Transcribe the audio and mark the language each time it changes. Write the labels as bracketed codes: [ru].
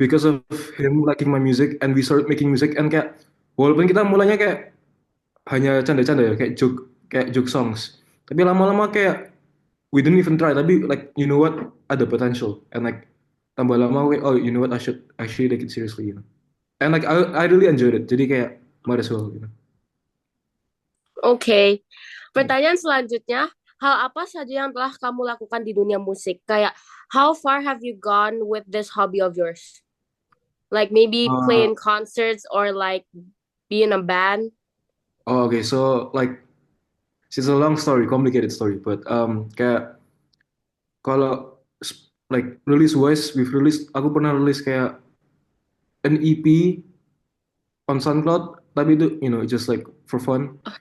[en] because of him liking my music and we started making music and [id] kayak walaupun kita mulanya kayak hanya canda-canda ya kayak [en] joke songs [id] tapi lama-lama kayak [en] we didn't even try tapi like you know what ada potential and like [id] tambah lama kayak [en] oh you know what I should actually take it seriously, and like I really enjoyed it [id] jadi kayak [en] might as well. [id] oke. Pertanyaan selanjutnya, hal apa saja yang telah kamu lakukan di dunia musik? [en] Kayak, how far have you gone with this hobby of yours? Like maybe Uh, playing concerts or like be in a band? oh, okay, so like it's a long story, complicated story, but [id] kayak kalau [en] like release wise, [id] aku pernah rilis kayak [en] an EP on SoundCloud, [id] tapi itu [en] just like for fun.